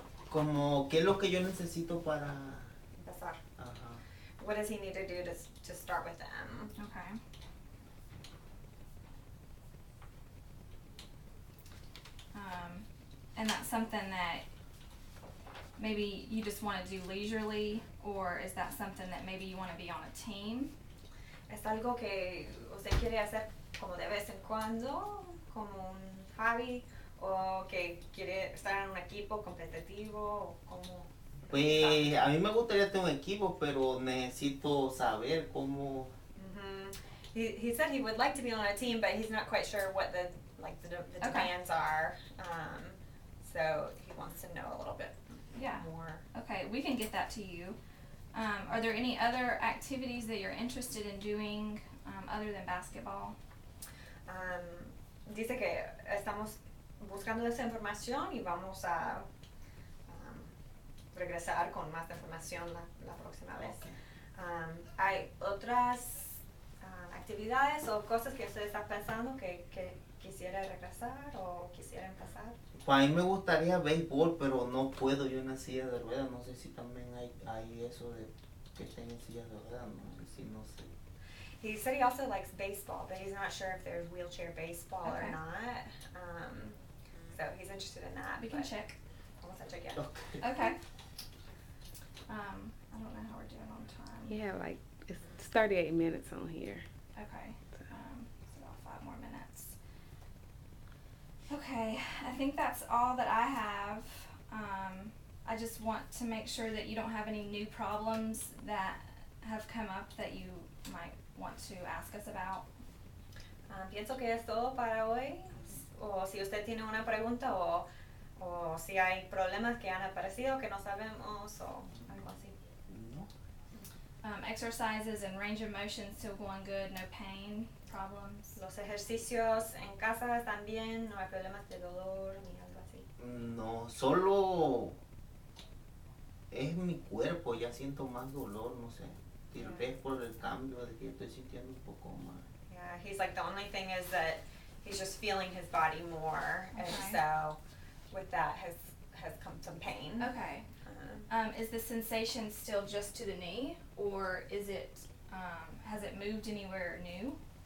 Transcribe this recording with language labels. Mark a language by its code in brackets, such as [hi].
[es] Como, ¿qué es lo que yo necesito para...? Empezar. Ajá. [en] What does he need to do to start with them? Okay. And that's something that maybe you just want to do leisurely, or is that something that maybe you want to be on a team? [es] ¿Es algo que usted quiere hacer como de vez en cuando, como un hobby, o que quiere estar en un equipo competitivo, o como... Pues a mí me gustaría tener un equipo, pero necesito saber cómo... [en] He said he would like to be on a team, but he's not quite sure what the demands are. So he wants to know a little bit more. Okay, we can get that to you. Are there any other activities that you're interested in doing other than basketball? [es] Dice que estamos buscando esa información y vamos a regresar con más información la próxima vez. ¿Hay otras actividades o cosas que usted está pensando que quisiera regresar o quisiera empezar? Pues a mí me gustaría béisbol, pero no puedo yo en una silla de ruedas. No sé si también hay eso de que estén en sillas de ruedas. No sé. [en] He said he also likes baseball, but he's not sure if there's wheelchair baseball or Okay. not. So he's interested in that. We can check. [es] Vamos a chequear. [en] Okay. Okay. I don't know how we're doing on time. Yeah, like it's 38 minutes on here. Okay. So about 5 more minutes. Okay, I think that's all that I have. I just want to make sure that you don't have any new problems that have come up that you might want to ask us about. [es] Pienso que es todo para hoy. O si usted tiene una pregunta o si hay problemas que han aparecido que no sabemos o algo así. No. [en] Exercises and range of motion still going good, no pain, problems? [es] Los ejercicios en casa también, no hay problemas de dolor ni algo así. No, solo es mi cuerpo, ya siento más dolor, no sé. Tal vez por el cambio de que estoy sintiendo un poco más. [en] Yeah, he's like, the only thing is that he's just feeling his body more, and Okay. so with that has come some pain. Okay. Is the sensation still just to the knee, or is it, has it moved anywhere new?